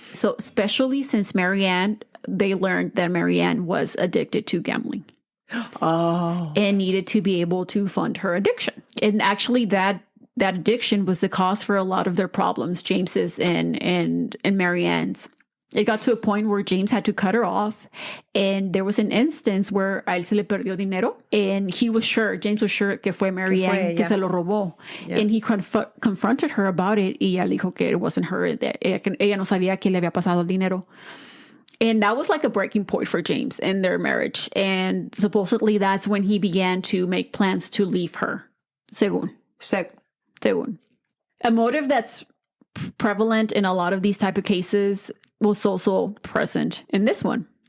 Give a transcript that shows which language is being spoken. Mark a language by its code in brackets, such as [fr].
[en] So especially since they learned that Marianne was addicted to gambling. Oh. And needed to be able to fund her addiction. And actually that addiction was the cause for a lot of their problems, James's and Marianne's. It got to a point where James had to cut her off. And there was an instance where [es] a él se le perdió dinero. [en] And James was sure [es] que fue Marianne que se lo robó. [en] Yeah. And he confronted her about it. [es] Y ella dijo que [en] it wasn't her. [es] That ella no sabía que le había pasado el dinero. [en] And that was like a breaking point for James in their marriage. And supposedly that's when he began to make plans to leave her. Según. A motive that's prevalent in a lot of these type of cases was also present in this one.